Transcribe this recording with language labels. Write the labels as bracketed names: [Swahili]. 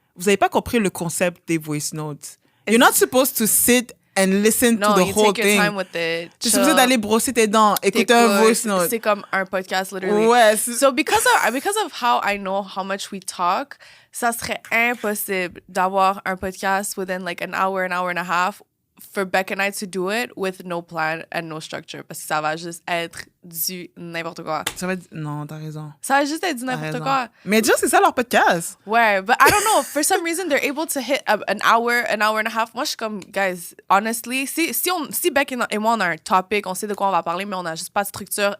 [French] Vous n'avez pas compris le concept des voice notes. [English] You're not supposed to sit and listen to the whole thing. No, you take your time with it. [French] Tu es supposé d'aller brosser tes dents, écouter un voice note. C'est comme un podcast, literally. Ouais. [English] So because of how I know how much we talk, [French] ça serait impossible d'avoir un podcast [English] within like an hour and a half for Beck and I to do it with no plan and no structure. [French] Parce que ça va juste être du n'importe quoi. Non, t'as raison. Ça va juste être du n'importe quoi. Mais déjà, c'est ça leur podcast. [English] Ouais, but I don't know. For some reason, they're able to hit an hour and a half. [French] Moi, je suis comme, [English] guys, honestly, [French] si Beck et moi, on a un topic, on sait de quoi on va parler, mais on n'a juste pas de structure.